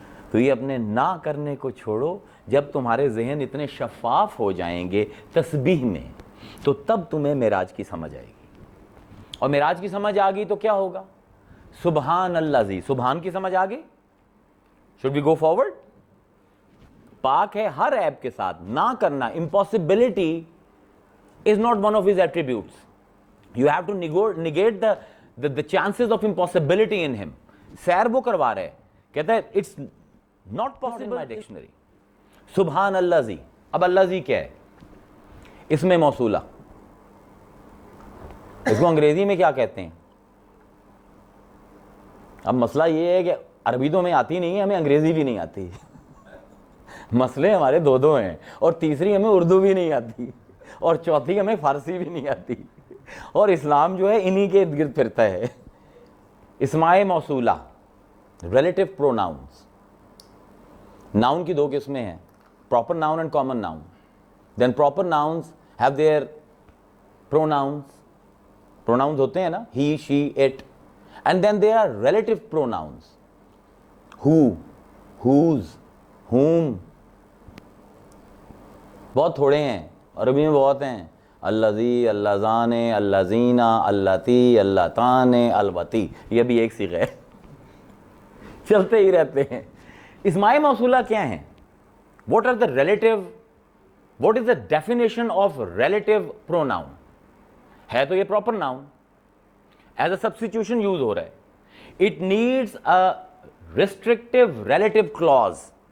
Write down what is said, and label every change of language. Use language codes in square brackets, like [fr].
[ur] تو یہ اپنے نہ کرنے کو چھوڑو. جب تمہارے ذہن اتنے شفاف ہو جائیں گے تسبیح میں، تو تب تمہیں معراج کی سمجھ آئے گی. اور معراج کی سمجھ آ گئی تو کیا ہوگا؟ سبحان الذی، سبحان کی سمجھ آ گئی. [en] Should we go forward? [ur] پاک ہے ہر عیب کے ساتھ. نہ کرنا، [en] Impossibility is not one of his attributes. You have to negate the chances of impossibility in him. [ur] سیر وہ کروا رہے، کہتا ہے [en] It's not possible my dictionary. [ar] سبحان الذی. [ur] اب الذی کیا ہے؟ اس میں موصولہ. اس کو انگریزی میں کیا کہتے ہیں؟ اب مسئلہ یہ ہے کہ عربی تو ہمیں آتی نہیں ہے، ہمیں انگریزی بھی نہیں آتی. مسئلے ہمارے دو ہیں، اور تیسری ہمیں اردو بھی نہیں آتی، اور چوتھی ہمیں فارسی بھی نہیں آتی. اور اسلام جو ہے انہی کے ارد گرد پھرتا ہے. اسماء موصولہ، ریلیٹو پروناؤنس. ناؤن کی دو قسمیں ہیں، [en] Proper noun and common noun. Then proper nouns have their pronouns. Pronouns [ur] ہوتے ہیں نا، [en] he, she, it. And then there are relative pronouns. who, whose, whom [ur] بہت تھوڑے ہیں، عربی میں بہت ہیں، [ar] اللذی، اللذان، اللذینہ، اللتی، اللتان، الوتی، [ur] یہ بھی ایک صیغہ ہے، چلتے ہی رہتے ہیں۔ اسماء موصولہ کیا ہیں؟ [en] What are the relative, what is the definition of relative pronoun؟ [ur] ہے تو یہ [en] proper noun، as a substitution use [ur] ہو رہا ہے۔ [en] It needs a restrictive relative clause۔